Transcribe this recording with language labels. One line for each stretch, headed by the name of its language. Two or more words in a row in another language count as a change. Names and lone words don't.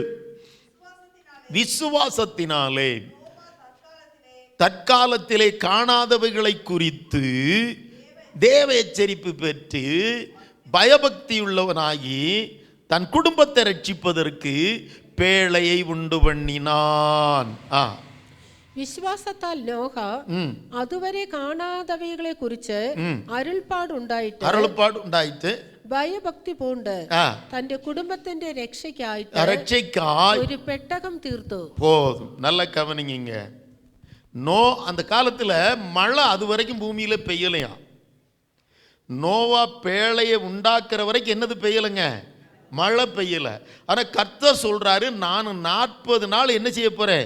Tamil: விசுவாசத்தினாலே தற்காலத்திலே காணாதவைகளை குறித்து தேவ எச்சரிப்பு பெற்று பயபக்தியுள்ளவனாகி தன் குடும்பத்தை ரட்சிப்பதற்கு பேழையை உண்டு பண்ணினான்.
Malayalam: വിശ്വാസത്താൽ നോഹ അതുവരെ കാണാതവയെ കുറിച്ച് അരുൾപ്പാടുണ്ടായിട്ട് ഭയഭക്തി പൂണ്ട് തന്റെ കുടുംബത്തിന്റെ രക്ഷയ്ക്കായിട്ട് ഒരു പെട്ടകം തീർത്തു.
Tamil: போதும், நல்ல கவனிங்க. நோ அந்த காலத்துல மழை அது வரைக்கும் பூமியில பெய்யலையா. நோவா பேழையை உண்டாக்குற வரைக்கும் என்னது பெய்யலைங்க? மழை பெய்யல. ஆனா கர்த்தர் சொல்றாரு, நான் 40 நாள் என்ன செய்ய போறேன்?